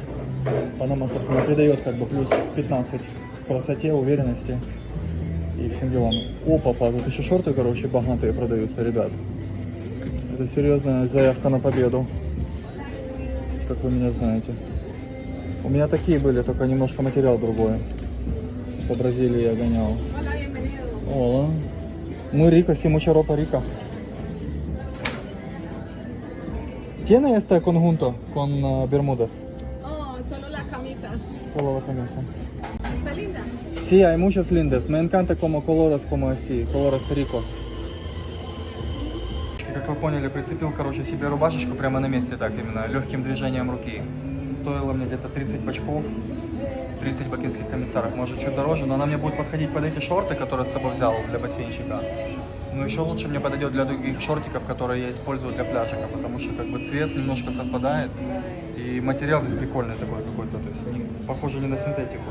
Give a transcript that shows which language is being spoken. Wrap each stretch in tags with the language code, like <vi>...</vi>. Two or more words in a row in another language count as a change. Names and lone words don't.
<ru>Панама, собственно, придает как бы плюс 15 к красоте, уверенности и всем делам. Опа, тут еще шорты, короче, богатые продаются, ребят. Это серьезная заявка на победу, как вы меня знаете. У меня такие были, только немножко материал другой. По Бразилии я гонял.</ru> <es>Hola. Muy rico, sí, mucha ropa rica. ¿Tiene este conjunto con bermudas? Oh, solo la camisa. Solo la camisa. ¿Está linda? Sí, hay muchas lindas. Me encanta como colores, como así, colores ricos.</es> <ru>Как вы поняли, прицепил, короче, себе рубашечку прямо на месте, так именно, легким движением руки. Стоило мне где-то 30 бачков, 30 бакинских комиссаров, может чуть дороже, но она мне будет подходить под эти шорты, которые с собой взял для бассейнчика. Но еще лучше мне подойдет для других шортиков, которые я использую для пляжика, потому что как бы цвет немножко совпадает и материал здесь прикольный такой какой-то, то есть не, похоже не на синтетику.</ru>